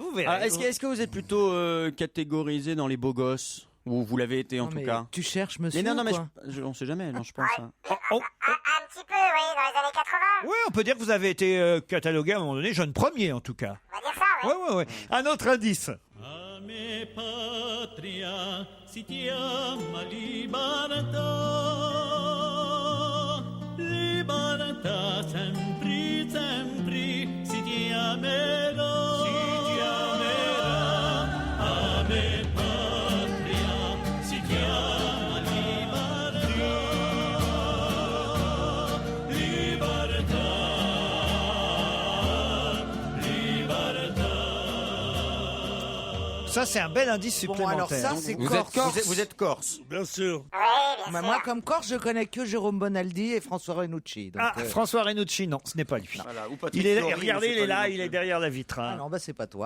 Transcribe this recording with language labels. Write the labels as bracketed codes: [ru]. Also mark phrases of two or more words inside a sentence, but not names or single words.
[fr] Ah, est-ce que vous êtes plutôt catégorisé dans les beaux gosses? Ou vous l'avez été en Non, tout mais cas? tu cherches, monsieur, Mais non, mais quoi on sait jamais, non, je pense. Hein. Un petit peu, oui, dans les années 80. Oui, on peut dire que vous avez été catalogué à un moment donné jeune premier, en tout cas. On va dire ça, oui. Ouais. Un autre indice. [co] Patria si chiama libertà, libertà sempre, sempre si chiamerà, a me patria si chiama libertà, libertà, libertà. [fr] Ça, c'est un bel indice Bon, supplémentaire. alors ça, c'est Vous Corse. êtes corse. Vous êtes corse. Bien sûr. Bah, moi, comme Corse, je connais que Jérôme Bonaldi et François Renucci. Donc, François Renucci, non, ce n'est pas lui. Voilà, ou Patrick Il est, Fiori, regardez, mais il c'est est pas là, lui non il est plus. derrière la vitre. Ah non, bah c'est pas toi.